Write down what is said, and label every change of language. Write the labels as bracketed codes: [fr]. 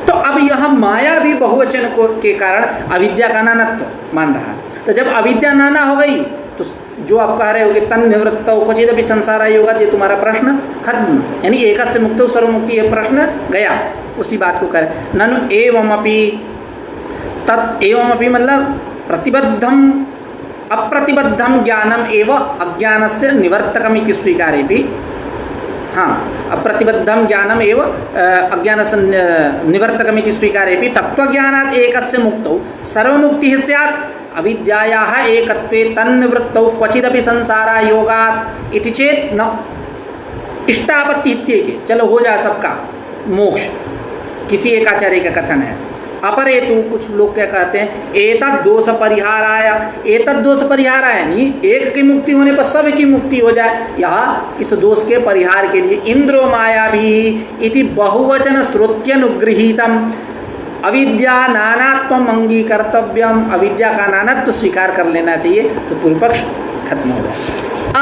[hi] तो अब यह माया भी बहुवचन को के कारण अविद्या का नानत्व मान रहा है। तो जब अविद्या नाना हो गई तो जो आप कह रहे हो कि [sa] तन्निवृत्तौ क्वचिदपि संसार योगा, [hi] ये तुम्हारा प्रश्न खत्म, यानी [sa] एकस्य मुक्तौ सर्वमुक्ति, [hi] ये प्रश्न गया, उसी बात को करें। [sa] ननु एवमपि, तत् एवमपि मतलब प्रतिबद्धम अप्रतिबद्धम ज्ञानम एव अज्ञानस्य निवर्तकमिति स्वीकारेपि, हाँ अप्रतिबद्धम ज्ञानम एव अज्ञानस्य निवर्तकमिति स्वीकारेपि तत्वज्ञानात् एकस्य मुक्तौ सर्वमुक्तिः स्यात् अविद्यायाः एकत्वे तन्निवृत्तौ क्वचिदपि संसारा योगात् इति चेत् न। इष्टापत्ति इत्येके, [hi] चलो हो जाए सबका मोक्ष, किसी एक आचार्य का कथन है। अपरे तो कुछ लोग क्या कहते हैं [sa] एतद् दोष परिहाराय, [hi] एतद् दोष परिहाराय नहीं, एक की मुक्ति होने पर सब की मुक्ति हो जाए, यह इस दोष के परिहार के लिए [sa] इंद्रो माया भी इति बहुवचन श्रुत्यनुगृहीतम अविद्या नानात्वम अंगीकर्तव्यम, [hi] अविद्या का नानात्व स्वीकार कर लेना चाहिए, तो पूर्व पक्ष खत्म हो गया।